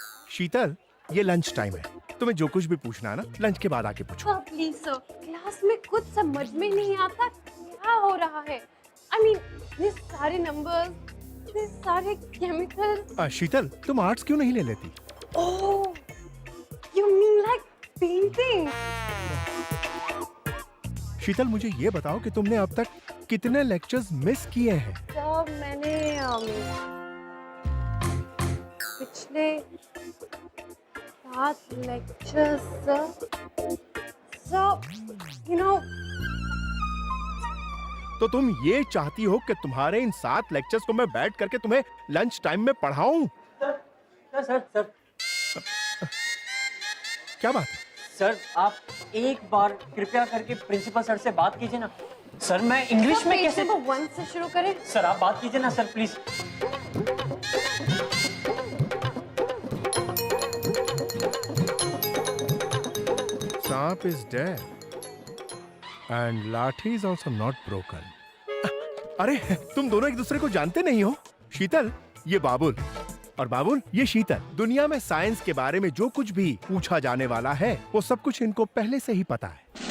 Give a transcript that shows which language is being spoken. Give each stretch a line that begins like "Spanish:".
Hindi: शीतल, ये lunch time है, तुम्हें जो कुछ भी पूछना है ना लंच के बाद आके पूछो।
English: Sir, please, sir.
Hindi: क्लास में कुछ समझ में नहीं आता क्या हो रहा है।
English: I mean,
Hindi: ये सारे नंबर्स, ये सारे केमिकल। शीतल, तुम आर्ट्स क्यों नहीं ले लेती?
English: Oh, you mean like painting?
Hindi: शीतल, मुझे ये बताओ कि तुमने अब तक कितने लेक्चर्स मिस किए हैं? Sir, मैंने पिछले 7 लेक्चर्स, सर,
English: you know,
Hindi: तो तुम ये चाहती हो कि तुम्हारे इन 7 लेक्चर्स को मैं बैठ करके तुम्हें लंच टाइम में पढ़ाऊं? सर क्या बात है? सर, आप एक बार कृपया करके प्रिंसिपल सर से बात कीजिए ना। सर, मैं इंग्लिश में कैसे? पेज नंबर 1 से शुरू करें। सर, आप बात कीजिए ना सर, प्लीज।
English: Saanp is dead and lathi is also not broken.
Hindi: अरे, तुम दोनों एक दूसरे को जानते नहीं हो? शीतल, ये बाबुल, और बाबुल, ये शीतल। दुनिया में साइंस के बारे में जो कुछ भी पूछा जाने वाला है वो सब कुछ इनको पहले से ही पता है।